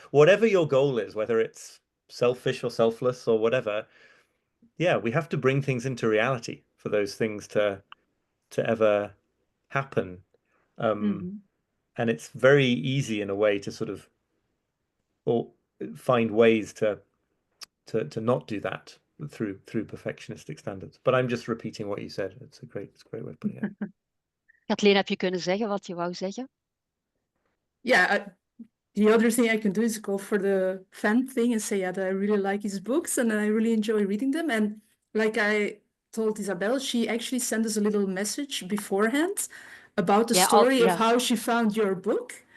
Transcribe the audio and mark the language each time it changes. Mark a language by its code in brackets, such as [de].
[en] Whatever your goal is, whether it's selfish or selfless or whatever, yeah, we have to bring things into reality for those things to ever happen. And it's very easy in a way to sort of or find ways to not do that through perfectionistic standards. But I'm just repeating what you said. It's a great way of putting it. [nl] Kathleen, heb je kunnen zeggen wat je wou zeggen? [en] Yeah, the other thing I can do is go for the fan thing and say, yeah, that I really like his books and I really enjoy reading them. And like I told Isabel, she actually sent us a little message beforehand about the story of how she found your book.